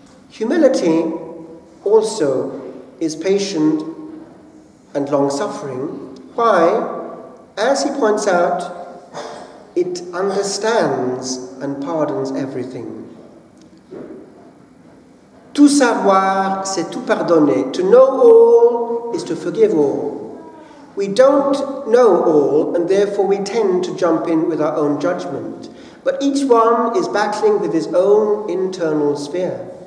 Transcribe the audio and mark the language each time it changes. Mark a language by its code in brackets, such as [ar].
[en] Humility also is patient and long-suffering. Why? As he points out, it understands and pardons everything. [fr] Tout savoir, c'est tout pardonner. [en] To know all is to forgive all. We don't know all, and therefore we tend to jump in with our own judgment. But each one is battling with his own internal sphere.